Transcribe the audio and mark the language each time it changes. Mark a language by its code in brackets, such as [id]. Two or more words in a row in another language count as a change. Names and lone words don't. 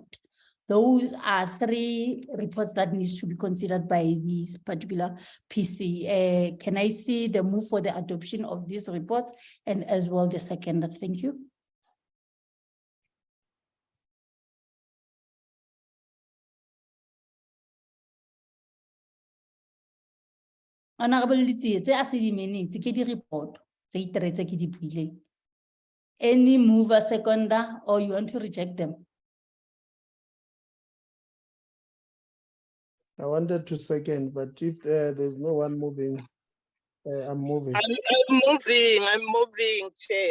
[en] Those are 3 reports that needs to be considered by this particular PC. Can I see the move for the adoption of these reports and as well the second? Thank you. [st] Honorable Litsi, tse a se di minutes ke di report tse iteretse ke di buileng. [en] Any mover, seconder, or you want to reject them? I wanted to second, but if there's no one moving, I'm moving. I'm moving, Chair.